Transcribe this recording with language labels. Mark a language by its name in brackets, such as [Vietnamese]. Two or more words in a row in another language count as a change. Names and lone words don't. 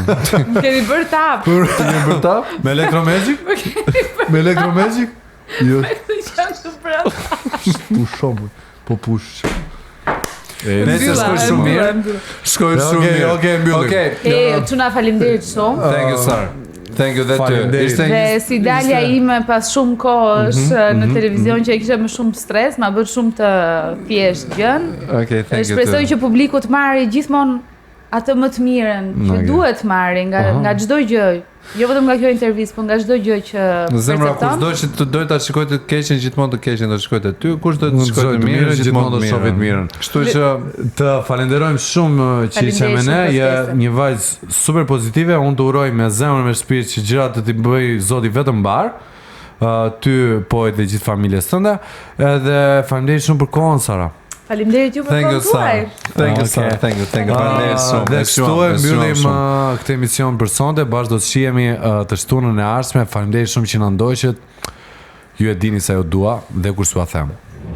[Albanian] Keni bërë tap. Keni bërë tap? Me Electromagic? Me Electromagic? Jo. Pushom. Po push. Nëse shkoj shumë mirë. Shkoj shumë mirë. Okej, mbyllim. Okej. Çuna faleminderit shumë. [English] Thank you sir. Thank you that too. [Albanian] Dhe si dalja ime pas shumë kohësh në televizion që e kisha më shumë stres, ma bë shumë të thjesht gjën. Okej, [English] thank you. [Albanian] Shpresoj që publiku të marrë gjithmonë atë më të mirën që duhet marrë nga çdo gjë. Jo vetëm nga kjo intervistë, por nga çdo gjë që në zemra kushdo që të doj ta shikoj të keqen, gjithmonë të keqen do të shikoj te ty, kush do të shikoj të mirën, gjithmonë do të shohë të mirën. Kështu që të falenderojmë shumë që ishe me ne, je një vajzë super pozitive, unë të uroj me zemër me shpirt që gjërat të t'i bëj Zoti vetëm mbar. Ty po e dhe gjithë familjes tënde, edhe faleminderit shumë për kohën Sara. Faleminderit ju për kohën tuaj. [English] Thank you. [Albanian] Faleminderit shumë. Dhe kështu e mbyllim këtë emision për sonte, bashkë do të shihemi të shtunën e ardhshme. Faleminderit shumë që na ndoqët. Ju e dini sa ju dua dhe kur s'ua them.